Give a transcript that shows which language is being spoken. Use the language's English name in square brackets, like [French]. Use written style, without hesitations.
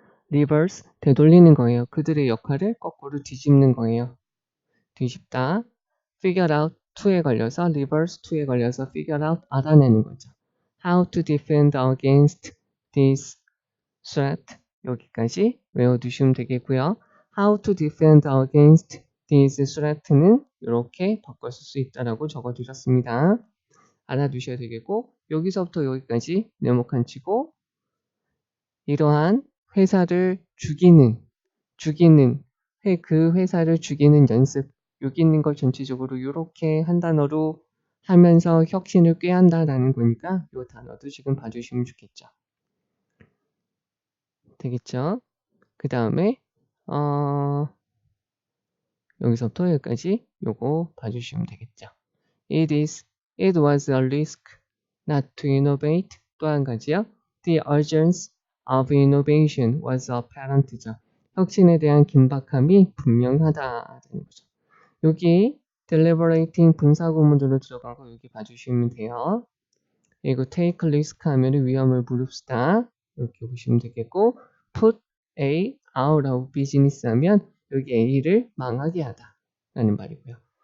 [Korean] 리버스, 되돌리는 거예요. 그들의 역할을 거꾸로 뒤집는 거예요. 뒤집다. figure out to에 걸려서 reverse to에 걸려서 figure out 알아내는 거죠. [English] How to defend against this threat [Korean] 여기까지 외워두시면 되겠고요. [English] How to defend against this threat [Korean] 는 이렇게 바꿔 쓸 수 있다라고 적어주셨습니다. 알아두셔야 되겠고 여기서부터 여기까지 네모칸 치고 이러한 회사를 죽이는 그 회사를 죽이는 연습 여기 있는 걸 전체적으로 이렇게 한 단어로 하면서 혁신을 꾀한다라는 거니까 이 단어도 지금 봐주시면 좋겠죠. 되겠죠? 그 다음에 여기서부터 여기까지 요거 봐주시면 되겠죠. [English] It was a risk not to innovate. [Korean] 또 한 가지요. [English] The urgency of innovation was apparent죠. [Korean] 혁신에 대한 긴박함이 분명하다라는 거죠. 여기 deliberating 분사구문으로 들어간 거 여기 봐주시면 돼요. 그리고 take risk 하면 위험을 무릅쓰다 이렇게 보시면 되겠고 put A out of business 하면 여기 A를 망하게 하다 라는 말이고요.